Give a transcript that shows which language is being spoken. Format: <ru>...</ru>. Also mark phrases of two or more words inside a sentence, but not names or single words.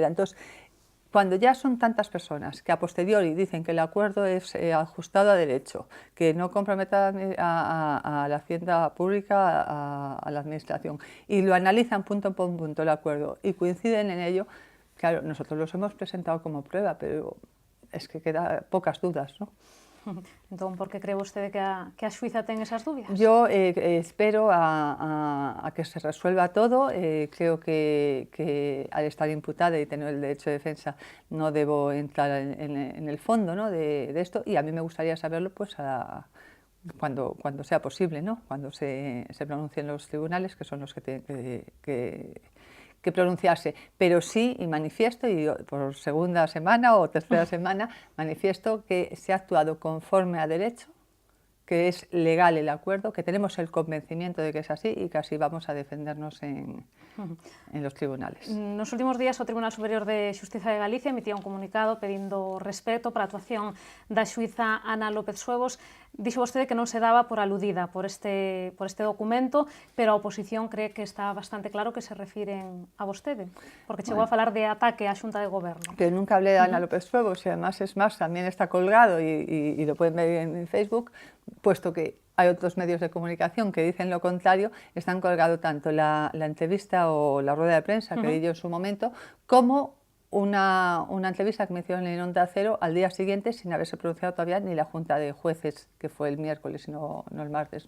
<es>Entonces, cuando ya son tantas personas que a posteriori dicen que el acuerdo es ajustado a derecho, que no compromete a la hacienda pública, a la administración, y lo analizan punto por punto el acuerdo y coinciden en ello, claro, nosotros los hemos presentado como prueba, pero es que queda pocas dudas, ¿no?</es> <gl>Entón, por que cree vostede que a xuíza ten esas dúbidas?</gl> <es>Yo espero a que se resuelva todo. Creo que al estar imputada y tener el derecho de defensa no debo entrar en el fondo, ¿no? de esto, y a mí me gustaría saberlo pues cuando sea posible, ¿no? Cuando se pronuncien los tribunales, que son los que tienen que pronunciarse, pero sí, y manifiesto, y por segunda semana o tercera semana, manifiesto que se ha actuado conforme a derecho, que es legal el acuerdo, que tenemos el convencimiento de que es así y que así vamos a defendernos en los tribunales.</es> <gl>Nos últimos días o Tribunal Superior de Xustiza de Galicia emitía un comunicado pedindo respeto para a actuación da xuíza Ana López Suevos. Dixo vostede que non se daba por aludida por este documento, pero a oposición cree que está bastante claro que se refiren a vostede, porque chegou a falar de ataque á Xunta de Goberno.</gl> <es>Pero nunca hablé de Ana López Suevos y además es más, también está colgado y lo pueden ver en Facebook, puesto que hay otros medios de comunicación que dicen lo contrario, están colgado tanto la entrevista o la rueda de prensa que di yo en su momento, como una entrevista que me hicieron en Onda Cero al día siguiente sin haberse pronunciado todavía ni la Junta de Jueces, que fue el miércoles, no el martes, ¿no?</es>